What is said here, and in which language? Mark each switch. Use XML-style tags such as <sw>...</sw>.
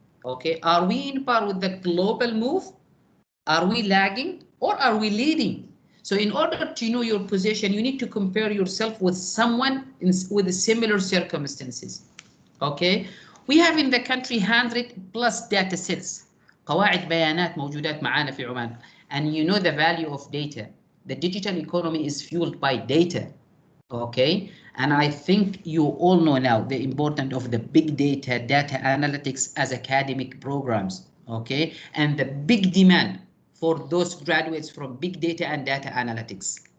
<en>Okay, are we in par with the global move? Are we lagging or are we leading? So in order to know your position, you need to compare yourself with someone with similar circumstances. Okay, we have in the country 100+ data sets.</en> <ar>قواعد بيانات موجودات معانا في عمان.</ar> <en>And you know the value of data. The digital economy is fueled by data. Okay, and I think you all know now the importance of the big data analytics as academic programs. Okay, and the big demand for those graduates from big data and data analytics.</en>